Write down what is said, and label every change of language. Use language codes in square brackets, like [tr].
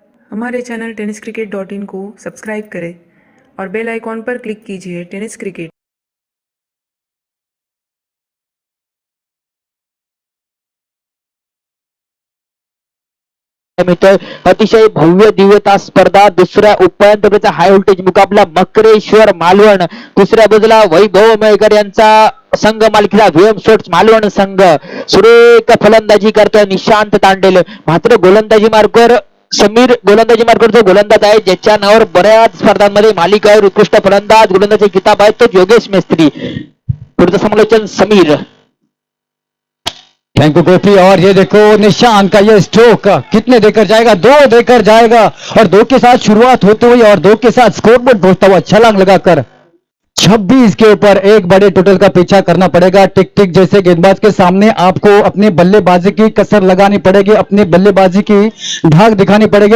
[hi] हमारे channel tenniscricket.in को subscribe करें और बेल आइकॉन पर क्लिक कीजिए टेनिस क्रिकेट [mr] मीटर अतिशय भव्य दिव्यता स्पर्धा। दुसऱ्या उपांत्य फेरीचा हाय व्होल्टेज मुकाबला मकरेश्वर मालवण, दुसऱ्या बाजूला वैभव मेळकर यांचा संघ मालकीचा व्हीएम स्पोर्ट्स मालवण संघ सुरेख फलंदाजी करतोय निशांत तांडेल। मात्र गोलंदाजी मार्गावर समीर गोलंदाजी मार्गावर जो गोलंदाज आहे ज्याच्या नावावर बऱ्याच स्पर्धांमध्ये मालिकावर उत्कृष्ट फलंदाज गोलंदाजी किताब आहे तो योगेश मिस्त्री। पुढचं समालोचन समीर। [en] Thank you Gopi. [hi] और ये देखो निशान का ये स्ट्रोक कितने देकर जाएगा, 2 देकर जाएगा और 2 के साथ शुरुआत होते हुई और 2 के साथ स्कोरबोर्ड पहुंचता हुआ छलांग लगाकर 26 के ऊपर एक बड़े टोटल का पीछा करना पड़ेगा। टिक टिक जैसे गेंदबाज के सामने आपको अपनी बल्लेबाजी की कसर लगानी पड़ेगी, अपनी बल्लेबाजी की धाक दिखानी पड़ेगी।